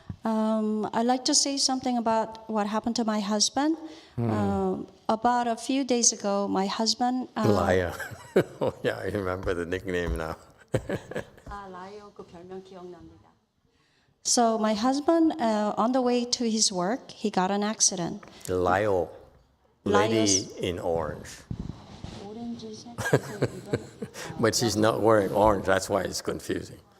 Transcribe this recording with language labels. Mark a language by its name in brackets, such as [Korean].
[English] I'd like to say something about what happened to my husband. About a few days ago, my husband. Liar. Oh, yeah, I remember the nickname now. [Korean] 라이오 그 별명 기억납니다. [English] So my husband, on the way to his work, he got an accident. Lio, lady in orange. But she's not wearing orange, that's why it's confusing.